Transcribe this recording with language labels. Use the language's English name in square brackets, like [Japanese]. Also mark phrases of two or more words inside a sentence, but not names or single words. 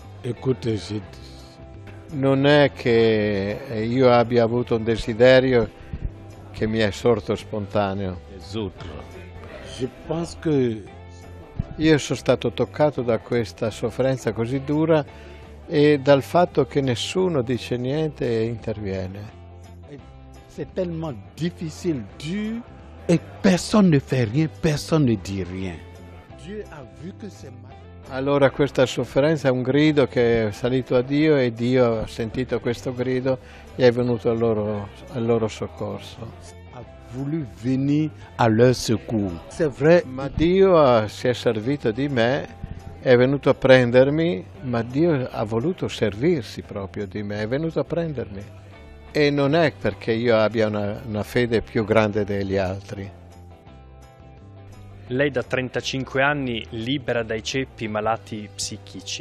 [Italian] Non è che io abbia avuto un desiderio che mi è sorto spontaneo. Io sono stato toccato da questa sofferenza così dura e dal fatto che nessuno dice niente e interviene. [French] C'est tellement difficile, dur, et personne ne fait rien, personne ne dit rien. [Italian] Allora questa sofferenza è un grido che è salito a Dio e Dio ha sentito questo grido e è venuto al loro soccorso. [French] Ha voulu venir à leur secours. C'est vrai. [Italian] Ma Dio si è servito di me, è venuto a prendermi, ma Dio ha voluto servirsi proprio di me, è venuto a prendermi. E non è perché io abbia una fede più grande degli altri. Lei da 35 anni libera dai ceppi malati psichici.